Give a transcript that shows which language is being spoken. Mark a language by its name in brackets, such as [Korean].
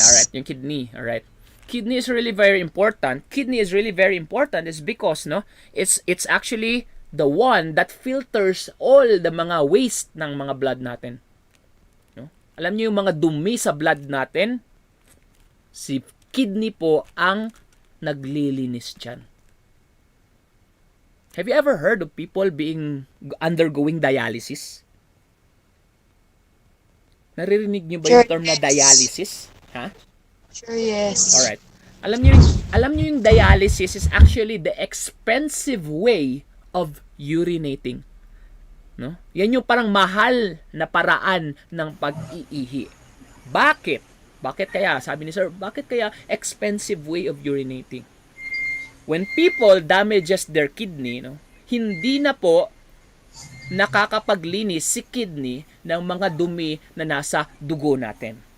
[English] Alright, yung kidney, alright. Kidney is really very important. Kidney is really very important is because it's actually the one that filters all the mga waste ng mga blood natin. No? [Filipino] Alam niyo yung mga dumi sa blood natin, si kidney po ang naglilinis dyan. [English] Have you ever heard of people undergoing dialysis? [Filipino] Naririnig niyo ba yung term na dialysis? Ha? [English] Sure, yes. Alright. [Filipino] Alam niyo yung [English] dialysis is actually the expensive way of urinating. No? [Filipino] Yan yung parang mahal na paraan ng pag-iihi. Bakit? Bakit kaya? Sabi ni Sir, bakit kaya [English] expensive way of urinating? When people damages their kidney, [Filipino] hindi na po nakakapaglinis si kidney ng mga dumi na nasa dugo natin.